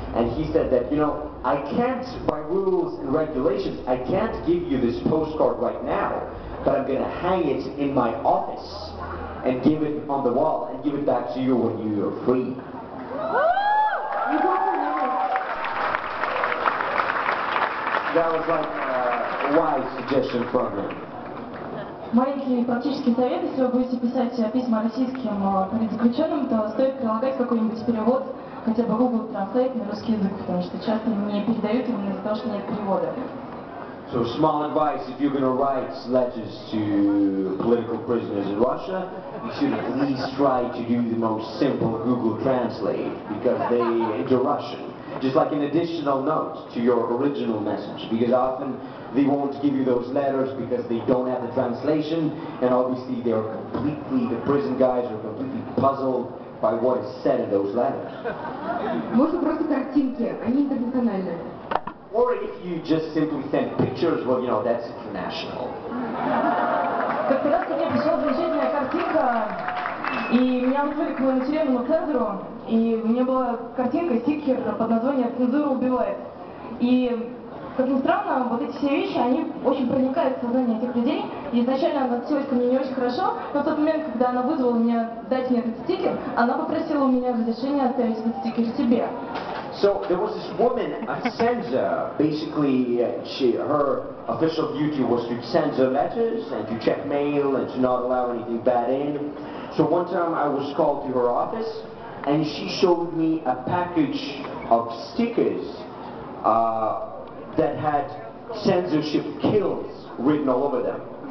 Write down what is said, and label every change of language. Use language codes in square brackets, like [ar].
[en] And he said that, you know, I can't, by rules and regulations, I can't give you this postcard right now, but I'm going to hang it in my office. and give it on the wall and give it back to you when you are free. That was like a wise suggestion from him. [ru] Маленький практический совет: если вы будете писать письма российским политзаключенным, то стоит прилагать какой-нибудь перевод, хотя бы Google Translate на русский язык, потому что часто не передают именно из-за того, что нет перевода. [en] So small advice: if you're going to write letters to political prisoners in Russia, you should at least try to do the most simple Google Translate, because they into Russian. Just like an additional note to your original message, because often they won't give you those letters because they don't have the translation, and obviously the prison guys are completely puzzled by what is said in those letters. [ru] Можно просто картинки, они интернациональные. [en] Or if you just simply send pictures, well, you know, that's international. [ru] Как-то раз ко мне пришла замечательная картинка, и меня вызвали к моему тюремному цензору, и у меня была картинка, стикер под названием «Цензура убивает». И, как ни странно, вот эти все вещи, они очень проникают в сознание этих людей. И изначально она относилась ко мне не очень хорошо, но в тот момент, когда она вызвала меня дать мне этот стикер, она попросила у меня разрешения оставить этот стикер себе. [en] So there was this woman, a censor. Basically, her official duty was to censor letters and to check mail and to not allow anything bad in. So one time I was called to her office, and she showed me a package of stickers that had censorship kills written all over them.